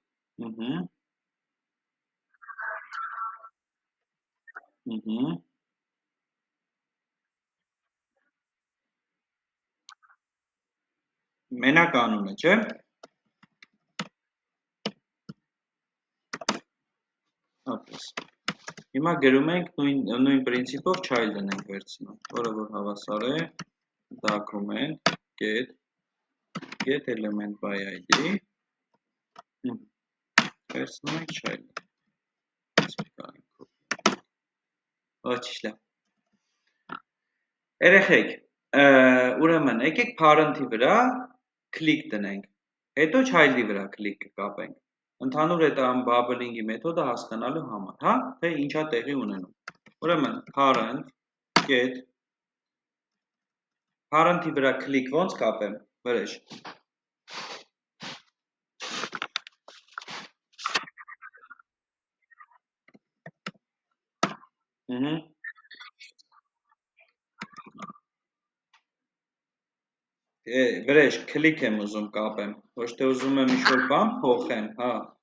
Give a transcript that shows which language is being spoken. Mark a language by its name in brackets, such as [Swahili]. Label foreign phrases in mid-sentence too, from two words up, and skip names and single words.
[Armenian] մենակ անում է, չէ՞։ Ապրես։ Հիմա գրում ենք նույն պրինցիպով child-ն ենք վերցնում, որը որ հավասար է [English] document get element by ID, [Armenian] վերցնում ենք child-ը։ Ոչինչ լավ։ Երեխեք, ուրեմն եկեք parent-ի վրա click տնենք, հետո child-ի վրա click կապենք։ Ընդհանուր այդ bubbling-ի մեթոդը հասկանալու համար, հա, թե ինչա տեղի ունենում։ Ուրեմն [English] parent get [Armenian] parent-ի վրա click ոնց կապեմ, վրեժ։ Վրեժ click եմ ուզում կապեմ, ոչ թե ուզում եմ ինչ-որ բան փոխեմ, հա։